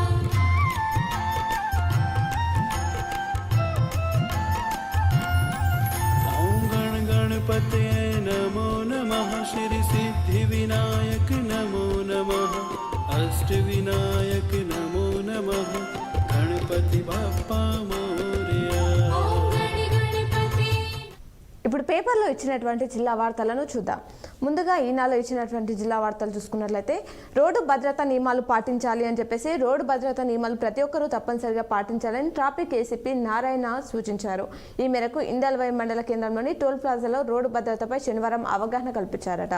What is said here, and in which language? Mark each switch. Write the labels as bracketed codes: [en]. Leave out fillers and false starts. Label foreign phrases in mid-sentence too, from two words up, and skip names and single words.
[sa] ॐ गण गणपते नमो नमः श्री सिद्धिविनायक नमो नमः अष्टविनायक नमो नमः [mr] गणपति बाप्पा मोरया। [sa] ॐ गण गणपते [te] ఇప్పుడు పేపర్లో ఇచ్చినటువంటి జిల్లా వార్తలను చూద్దాం. ముందుగా ఈనాలో ఇచ్చినటువంటి జిల్లా వార్తలు చూసుకున్నట్లయితే రోడ్డు భద్రతా నియమాలు పాటించాలి అని చెప్పేసి రోడ్డు భద్రతా నియమాలు ప్రతి ఒక్కరూ తప్పనిసరిగా పాటించాలని ట్రాఫిక్ ఏసీపీ నారాయణ సూచించారు. ఈ మేరకు ఇందల్వై మండల కేంద్రంలోని టోల్ ప్లాజాలో రోడ్డు భద్రతపై శనివారం అవగాహన కల్పించారట.